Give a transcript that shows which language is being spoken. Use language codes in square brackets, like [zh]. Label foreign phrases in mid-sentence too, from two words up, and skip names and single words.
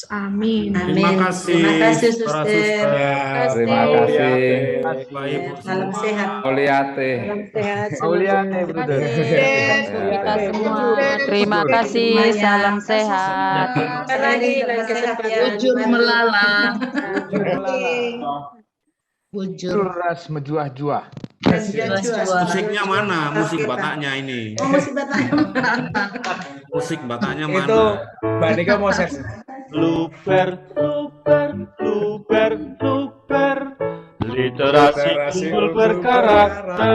[id] Amin. Terima kasih. Terima kasih, Suster. Terima kasih. Salam sehat. Oliate. Salam sehat. Oliate, Bruder. Kita semua. Terima kasih. Salam sehat. Lagi sehat ya. [btx] Bujur melala. Bujur. Ras mejuah-juah. [id] Musiknya mana? Musik Bataknya ini. Oh, musik Bataknya. Musik Bataknya mana? Itu Mbak Nika mau set. Luper, literasi unggul berkarakter.